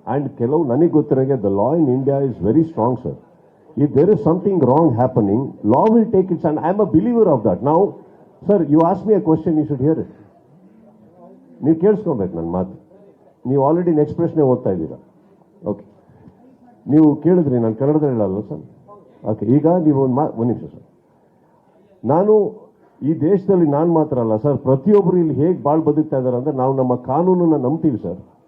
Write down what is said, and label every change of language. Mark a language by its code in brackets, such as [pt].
[en] and [kn] ಕೆಲವು ನನಗೆ ಗೊತ್ತಿರೋಂಗೆ [en] The law in India is very strong, sir. If there is something wrong happening, law will take its stand. I am a believer of that. Now, sir, you ask me a question, you should hear it. [kn] ನೀವು ಕೇಳಿಸ್ಕೊಬೇಕು ನನ್ನ ಮಾತು. ನೀವು already next ಪ್ರಶ್ನೆ ಓದ್ತಾ ಇದ್ದೀರಾ. Okay, ನೀವು ಕೇಳಿದ್ರಿ, ನಾನು ಕನ್ನಡದಲ್ಲಿ ಹೇಳಲ್ಲ ಸರ್. ಓಕೆ, ಈಗ ನೀವು ಒಂದು ನಿಮಿಷ ಸರ್. ನಾನು ಈ ದೇಶದಲ್ಲಿ ನಾನು ಮಾತ್ರ ಅಲ್ಲ ಸರ್, ಪ್ರತಿಯೊಬ್ಬರು ಇಲ್ಲಿ ಹೇಗೆ ಬಾಳ್ ಬದುಕ್ತಾ ಇದ್ದಾರೆ ಅಂದರೆ, ನಾವು ನಮ್ಮ ಕಾನೂನನ್ನು ನಂಬ್ತೀವಿ ಸರ್.